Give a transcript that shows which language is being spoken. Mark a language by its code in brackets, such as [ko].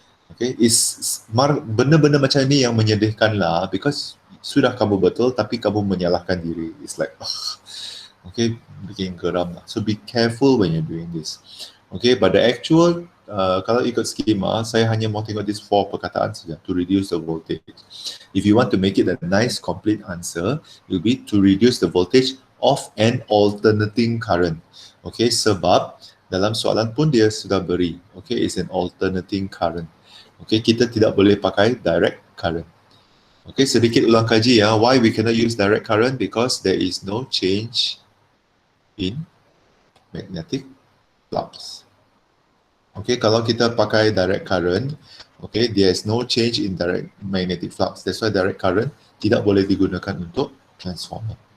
[ms] Okay, benda-benda macam ni yang menyedihkan lah, because sudah kamu betul tapi kamu menyalahkan diri. [en] It's like, okay, [ms] bikin geram lah. [en] So be careful when you're doing this. Okay, but the actual, [ms] kalau ikut skema, saya hanya mau tengok [en] these 4 [ms] perkataan saja, [en] to reduce the voltage. If you want to make it a nice complete answer, it will be to reduce the voltage of an alternating current. [ms] Okay, sebab dalam soalan pun dia sudah beri, okay, [en] it's an alternating current. [ms] Okay, kita tidak boleh pakai direct current. [en] Okay, [ms] sedikit ulang kaji ya, [en] why we cannot use direct current? Because there is no change in magnetic flux. Okay, [ms] kalau kita pakai [en] direct current, Okay, there is no change in direct magnetic flux. That's why direct current [ms] tidak boleh digunakan untuk [en] transformer.